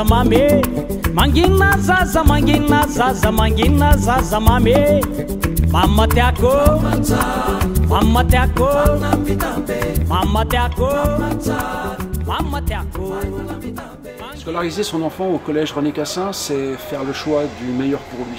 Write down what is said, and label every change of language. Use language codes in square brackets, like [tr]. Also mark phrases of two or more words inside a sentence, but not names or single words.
[mg] mame mangina zaza mangina zaza mame mama tiako mama tiako mama tiako mama tiako. [fr] Scolariser son enfant au collège René Cassin, c'est faire le choix du meilleur pour lui.